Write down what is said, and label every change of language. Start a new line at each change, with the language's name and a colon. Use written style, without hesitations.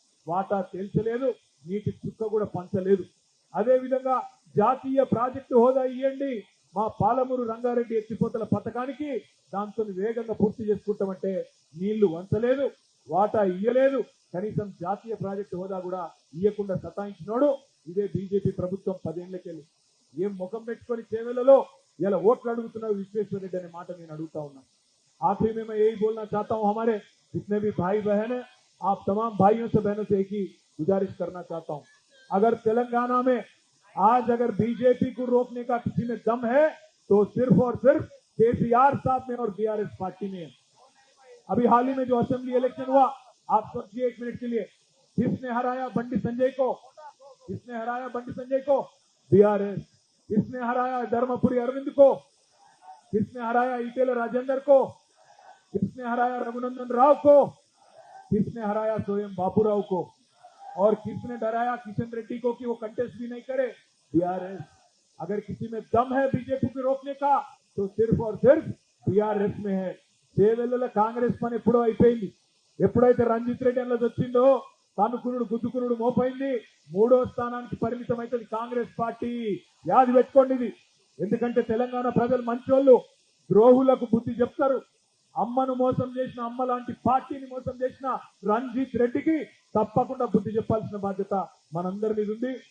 Telugu: వాటా తేల్చలేదు, నీటి చుక్క కూడా పంచలేదు. అదే విధంగా జాతీయ ప్రాజెక్టు హోదా ఇవ్వండి, మా పాలమూరు రంగారెడ్డి ఎత్తిపోతల పథకానికి దాంతో వేగంగా పూర్తి చేసుకుంటామంటే నీళ్లు వంచలేదు, వాటా ఇయ్యలేదు. కనీసం జాతీయ ప్రాజెక్టు హోదా కూడా ఇయ్యకుండా సతాయించినోడు ఇదే బీజేపీ ప్రభుత్వం 10 ఏళ్లకెళ్ళి. ఏం ముఖం పెట్టుకొని చేవెళ్లలో ఇలా ఓట్లు అడుగుతున్నారు విశ్వేశ్వర రెడ్డి అనే మాట నేను అడుగుతా ఉన్నాను.
Hindi: आखिरी में मैं यही बोलना चाहता हूं, हमारे जितने भी भाई बहन हैं, आप तमाम भाइयों से बहनों से एक ही गुजारिश करना चाहता हूं, अगर तेलंगाना में आज अगर बीजेपी को रोकने का किसी में दम है तो सिर्फ और सिर्फ केसीआर साहब में और बीआरएस पार्टी में है। अभी हाल ही में जो असेंबली इलेक्शन हुआ, आप सोचिए 1 मिनट के लिए, किसने हराया बंडी संजय को? किसने हराया बंडी संजय को? बीआरएस। किसने हराया धर्मपुरी अरविंद को? किसने हराया इटेल राजेंद्र को? किसने हराया रघुनंदन राव को? किसने हराया स्वयं बापूराव को? और किसने डराया किशन रेड्डी को कि वो कंटेस्ट भी नहीं करे? बीआरएस। अगर किसी में दम है बीजेपी को रोकने का तो सिर्फ और सिर्फ बीआरएस में है।
Telugu: చేవెళ్లలో కాంగ్రెస్ పని ఎప్పుడో అయిపోయింది. ఎప్పుడైతే రంజిత్ రెడ్డి అన్నది వచ్చిందో తనుకునుడు గుద్దుకునుడు మోపైంది. 3వ స్థానానికి పరిమితం అవుతుంది కాంగ్రెస్ పార్టీ. యాది పెట్టుకోండి ఇది. ఎందుకంటే తెలంగాణ ప్రజలు మంచోళ్ళు, ద్రోహులకు బుద్ధి చెప్తారు. అమ్మను మోసం చేసిన, అమ్మ లాంటి పార్టీని మోసం చేసిన రంజిత్ రెడ్డికి తప్పకుండా బుద్ధి చెప్పాల్సిన బాధ్యత మనందరి మీద ఉంది.